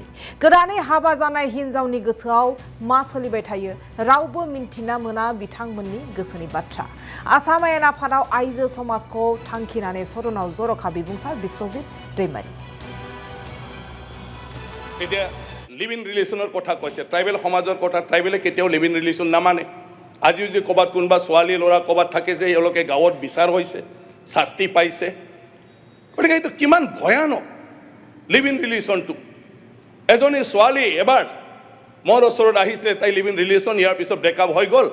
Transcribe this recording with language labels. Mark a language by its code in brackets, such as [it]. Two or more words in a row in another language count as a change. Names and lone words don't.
[brx] गोदानै हाबा जानाय हिनजावनि गोसोआव मा सोलिबाय थायो रावबो मिन्थिना मोना बिथांमोननि गोसोनि बाथ्रा। आसाम आयेन आफादाव आइजो समाजखौ थांखिनानै सदनाव जर'खा बिबुंसार बिश्वजित दैमारि। [en] live in relationর [as] কথা কৈছে ট্ৰাইবেল সমাজৰ কথা ট্ৰাইবেলে কেতিয়াও [en] live in relation [as] নামানে। আজি যদি কবাত কোনোবা ছোৱালী ল'ৰা কবাত থাকে যে এওঁলোকে গাঁৱত বিচাৰ হৈছে শাস্তি পাইছে, গতিকে এইটো কিমান ভয়ানক [en] live in relationship. [as] এজনী ছোৱালী এবাৰ মোৰ ওচৰত আহিছিলে, তাই [en] live in relationship, [as] ইয়াৰ পিছত ব্ৰেকআপ হৈ গ'ল।